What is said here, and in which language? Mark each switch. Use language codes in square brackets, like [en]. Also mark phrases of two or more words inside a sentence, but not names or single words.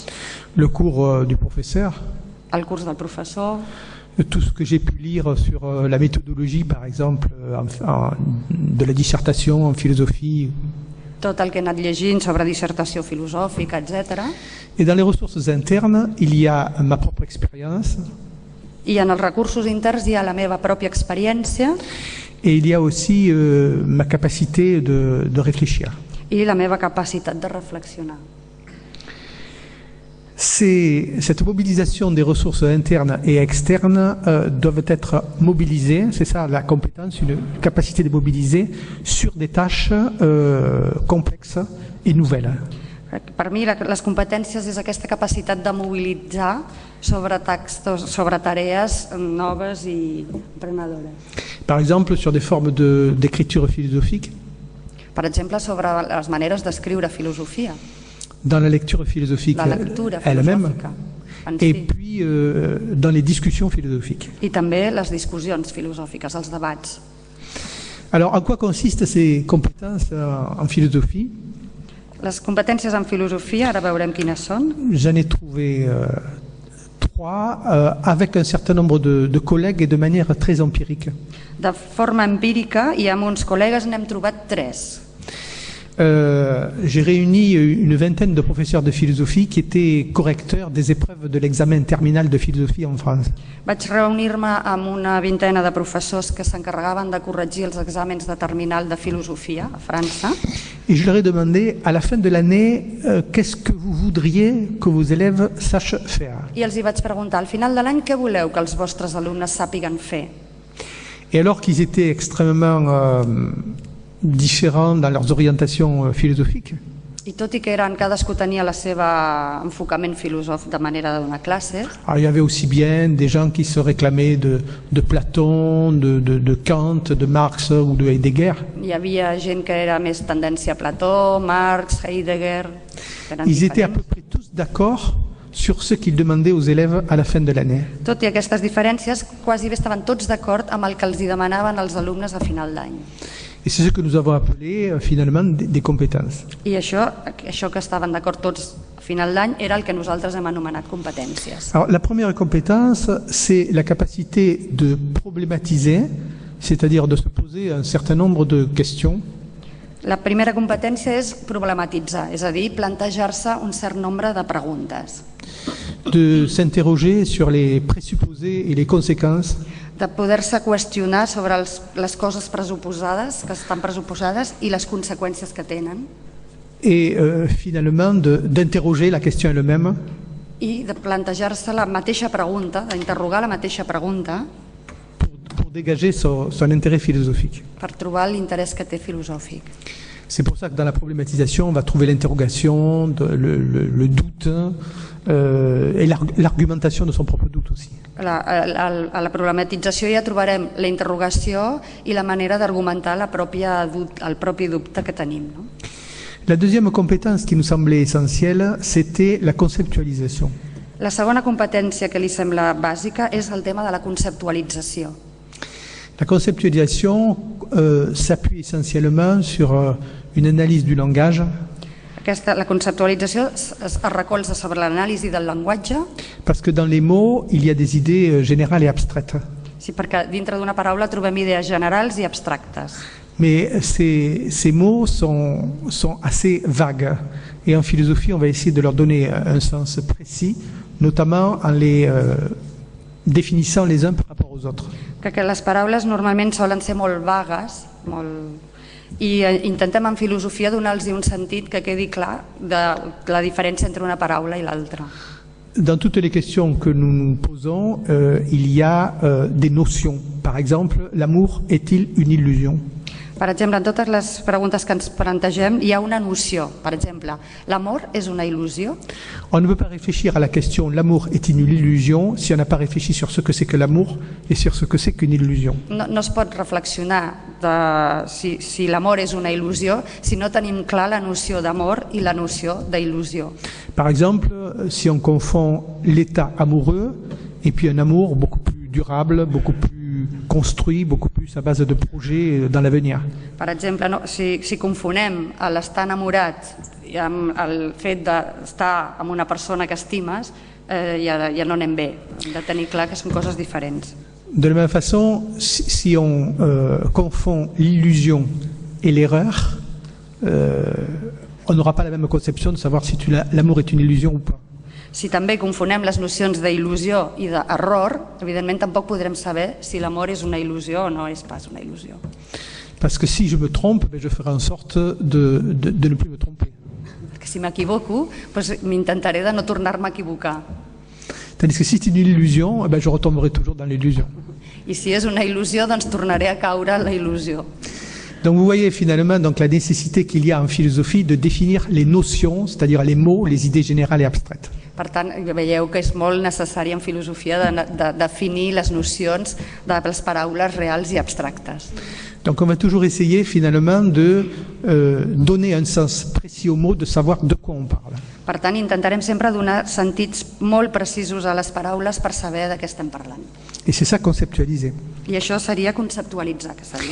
[fr] Le cours du professeur. [ca] El curs del professor. [fr] Tout ce que j'ai pu lire sur la méthodologie, par exemple, de la dissertation en philosophie. [ca] Tot el que he anat llegint sobre dissertació filosòfica, etc. [fr] Et dans les ressources internes, il y a ma propre expérience. [ca] I en els recursos interns hi ha la meva pròpia experiència. [fr] Et il y a aussi ma capacité de réfléchir. [ca] I la meva capacitat de reflexionar. [fr] Cette mobilisation des ressources internes et externes doivent être mobilisées, c'est ça la compétence, une capacité de mobiliser sur des tâches complexes et nouvelles. [ca] Per mi les competències és aquesta capacitat de mobilitzar sobre textos, sobre tarees noves i emprenedores. [fr] Par exemple, sur des formes d'écriture philosophique. [ca] Per exemple, sobre les maneres d'escriure filosofia. [fr] Dans la lecture philosophique elle-même. Et puis dans les discussions philosophiques. [ca] I també les discussions filosòfiques, els debats. [fr] Alors, en quoi consistent ces compétences en philosophie? [ca] Les competències en filosofia, ara veurem quines són. [fr] J'en ai trouvé 3 avec un certain nombre de collègues et de manière très empirique. [ca] De forma empírica i amb uns col·legues n'hem trobat 3. [fr] J'ai réuni une vingtaine de professeurs de philosophie qui étaient correcteurs des épreuves de l'examen terminal de philosophie en France. [ca] Vaig reunir-me amb una vintena de professors que s'encarregaven de corregir els exàmens de terminal de filosofia a França. [fr] Et je leur ai demandé à la fin de l'année qu'est-ce que vous voudriez que vos élèves sachent faire. [ca] I els hi vaig preguntar, al final de l'any, què voleu que els vostres alumnes sàpiguen fer? [fr] Et alors qu'ils étaient extrêmement différents dans leurs orientations philosophiques. [ca] I tot i que cadascú tenia el seu enfocament filosòfic de manera de donar classes. [fr] Alors, il y avait aussi bien des gens qui se réclamaient de Platon, de Kant, de Marx ou de Heidegger. [ca] Hi havia gent que era més tendència a Plató, Marx, Heidegger. [fr] Ils étaient à peu près tous d'accord sur ce qu'ils demandaient aux élèves à la fin de l'année. [ca] Tot i aquestes diferències, quasi bé estaven tots d'acord amb el que els demanaven als alumnes a final d'any. [fr] Et c'est ce que nous avons appelé finalement des compétences. [ca] I això que estaven d'acord tots a final d'any era el que nosaltres hem anomenat competències. [fr] Alors, la première compétence, c'est la capacité de problématiser, c'est-à-dire de se poser un certain nombre de questions. [ca] La primera competència és problematitzar, és a dir, plantejar-se un cert nombre de preguntes. [fr] De s'interroger sur les présupposés et les conséquences. [ca] De poder-se qüestionar sobre les coses pressuposades, que estan pressuposades, i les conseqüències que tenen. [fr] Et finalement d'interroger la question elle-même. [ca] I de plantejar-se la mateixa pregunta, d'interrogar la mateixa pregunta. [fr] Pour dégager son intérêt philosophique. [ca] Per trobar l'interès que té filosòfic. [fr] C'est pour ça que dans la problématisation, on va trouver l'interrogation, le doute et l'argumentation de son propre doute aussi. [ca] A la problematització ja trobarem la interrogació i la manera d'argumentar el propi dubte que tenim. No? [fr] La deuxième compétence qui nous semblait essentielle, c'était la conceptualisation. [ca] La segona competència que li sembla bàsica és el tema de la conceptualització. [fr] La conceptualisation s'appuie essentiellement sur une analyse du langage. [ca] La conceptualització es recolza sobre l'anàlisi del llenguatge. [fr] Parce que dans les mots, il y a des idées générales et abstraites. [ca] Sí, perquè dintre d'una paraula trobem idees generals i abstractes. [fr] Mais ces mots sont assez vagues. Et en philosophie, on va essayer de leur donner un sens précis, notamment en les définissant les uns par rapport aux autres. [ca] Que les paraules normalment solen ser molt vagues, i intentem en filosofia donar-los un sentit que quedi clar de la diferència entre una paraula i l'altra. [fr] Dans toutes les questions que nous nous posons, il y a des notions. Par exemple, l'amour est-il une illusion ? [ca] Per exemple, en totes les preguntes que ens plantegem hi ha una noció. Per exemple, l'amor és una il·lusió? [fr] On ne peut pas réfléchir à la question l'amour est une illusion si on n'a pas réfléchi sur ce que c'est que l'amour et sur ce que c'est qu'une illusion. [ca] No es pot reflexionar si l'amor és una il·lusió si no tenim clar la noció d'amor i la noció d'il·lusió. [fr] Par exemple, si on confond l'état amoureux et puis un amour beaucoup plus durable, beaucoup plus construit, beaucoup plus à base de projets dans l'avenir. [ca] Per exemple, si confonem l'estar enamorat amb el fet d'estar amb una persona que estimes, ja no anem bé. Hem de tenir clar que són coses diferents. [fr] De la même façon, si on confond l'illusion et l'erreur, on n'aura pas la même conception de savoir si l'amour est une illusion ou pas. [ca] Si també confonem les nocions d'il·lusió i d'error, evidentment tampoc podrem saber si l'amor és una il·lusió o no és pas una il·lusió. [fr] Parce que si je me trompe, je ferai en sorte de ne plus me tromper. [ca] Perquè si m'equivoco, m'intentaré de no tornar-me a equivocar. [fr] Tandis que si c'est une illusion, je retomberai toujours dans l'illusion. [ca] I si és una il·lusió, doncs tornaré a caure en la il·lusió. [fr] Donc vous voyez finalement donc, la nécessité qu'il y a en philosophie de définir les notions, c'est-à-dire les mots, les idées générales et abstraites. [ca] Per tant, veieu que és molt necessari en filosofia de definir les nocions de les paraules reals i abstractes. [fr] Donc on va toujours essayer finalement de donner un sens précis aux mots, de savoir de quoi on parle. [ca] Per tant, intentarem sempre donar sentits molt precisos a les paraules per saber de què estem parlant. [fr] Et c'est ça conceptualiser. [ca] I això seria conceptualitzar, que seria.